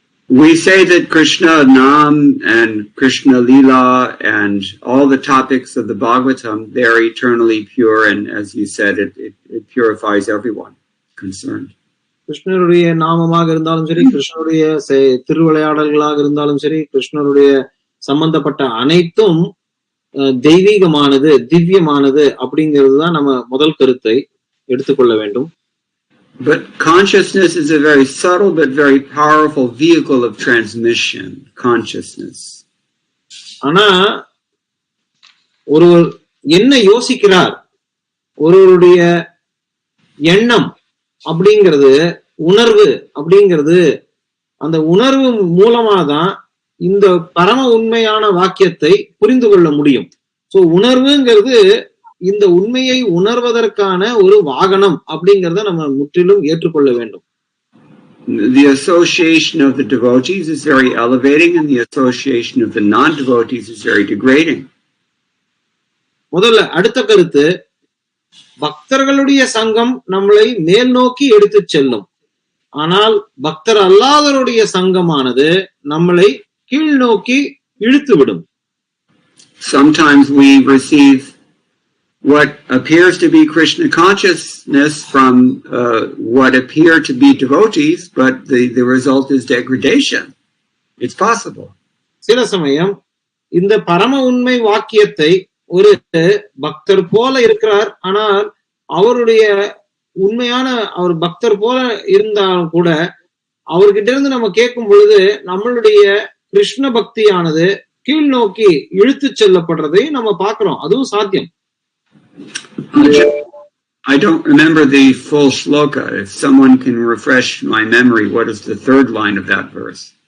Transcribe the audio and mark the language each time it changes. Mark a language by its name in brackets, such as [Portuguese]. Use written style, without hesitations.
[English] We say that Krishna Nam and Krishna Leela and all the topics of the Bhagavatam, they're eternally pure, and as you said, it purifies everyone concerned. [Tamil] கிருஷ்ணருடைய நாமமாக இருந்தாலும் சரி, கிருஷ்ணருடைய திருவிளையாடல்களாக இருந்தாலும் சரி, கிருஷ்ணருடைய சம்பந்தப்பட்ட அனைத்தும் தெய்வீகமானது, திவ்யமானது அப்படிங்கிறது தான் நம்ம முதல் கருத்தை எடுத்துக்கொள்ள வேண்டும். [English] But consciousness is a very subtle but very powerful vehicle of transmission. Consciousness. [Tamil] ஆனா ஒருவர் என்ன யோசிக்கிறார், ஒருவருடைய எண்ணம் அப்படிங்கிறது, உணர்வு அப்படிங்கிறது, அந்த உணர்வு மூலமாதான் இந்த பரம உண்மையான வாக்கியத்தை புரிந்து கொள்ள முடியும். சோ உணர்வுங்கிறது இந்த உண்மையை உணர்வதற்கான ஒரு வாகனம் அப்படிங்கறத நம்ம முற்றிலும் ஏற்றுக்கொள்ள வேண்டும். [English] The association of the devotees is very elevating, and the association of the non-devotees is very degrading. [Tamil] முதல்ல அடுத்த கருத்து, பக்தர்களுடைய சங்கம் நம்மளை மேல் நோக்கி எடுத்து செல்லும். ஆனால் பக்தர் அல்லாதவருடைய சங்கமானது நம்மளை கீழ் நோக்கி இழுத்து விடும். [English] Sometimes we receive what appears to be Krishna consciousness from what appear to be devotees, but the result is degradation. It's possible. [Tamil] சில சமயம் இந்த பரம உண்மை வாக்கியத்தை ஒரு பக்தர் போல இருக்கிறார், ஆனால் அவருடைய உண்மையான அவர் பக்தர் போல இருந்தாலும் கூட அவர்கிட்ட இருந்து நம்ம கேட்கும் பொழுது நம்மளுடைய கிருஷ்ண பக்தியானது கீழ் நோக்கி இழுத்து செல்லப்படுறதை நம்ம பார்க்கிறோம். அதுவும் சாத்தியம். [English] I don't remember the full shloka. If someone can refresh my memory, what is the third line of that verse?